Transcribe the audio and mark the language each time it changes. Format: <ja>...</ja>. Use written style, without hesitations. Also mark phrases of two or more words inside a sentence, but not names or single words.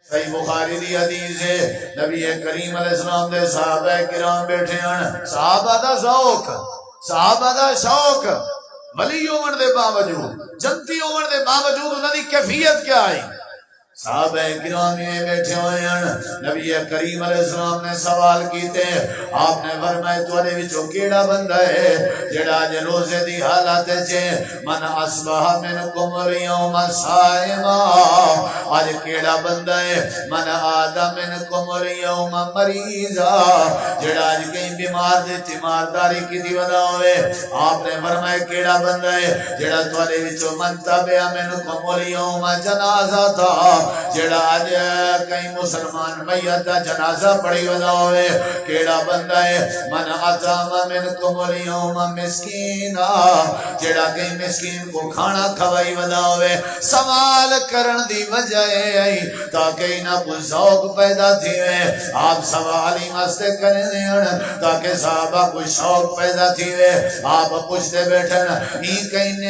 <skr>صحیح بخاری دی حدیث ہے، نبی کریم علیہ السلام دے صحابہ کرام بیٹھے ہیں، صحابہ دا ذوق، صحابہ دا شوق، ولی ہون دے باوجود، جنتی ہون دے باوجود انہاں دی کیفیت کیا ہے؟</skr> <ur>صحابہ کرام میں بیٹھے ہوئے ہیں، نبی کریم علیہ السلام نے سوال کیتے، آپ نے فرمایا</ur> <skr>تواڈے وچوں کیڑا بندہ ہے جڑا اج روزے دی حالت وچ</skr> <ar>من اصبح منکم اليوم صائما،</ar> <skr>اج کیڑا بندہ ہے</skr> <ar>من آدم منکم اليوم مریضا،</ar> <skr>جڑا اج کہیں بیمار دے تیمارداری کیتی ودا ہوئے، آپ نے فرمایا کیڑا بندہ ہے جڑا تواڈے وچوں</skr> <ar>من تبع منکم اليوم جنازہ</ar> <skr>تھا، جڑا آج کئی مسلمان میت دا جنازہ پڑھی ودا ہوئے، کیڑا بندہ ہے</skr> <ar>من اطعم منکم اليوم مسکینا،</ar> <skr>جڑا کئی مسکین کو کھانا کھوائی ودا ہوئے۔ سوال کرن دی وجہ ہے تاکہ انہاں کو ذوق پیدا تھیوے، آپ سوال ہی مستے کریں ہیں تاکہ صحابہ کو شوق پیدا تھیوے، آپ پوچھتے بیٹھن، این کہیں نے</skr>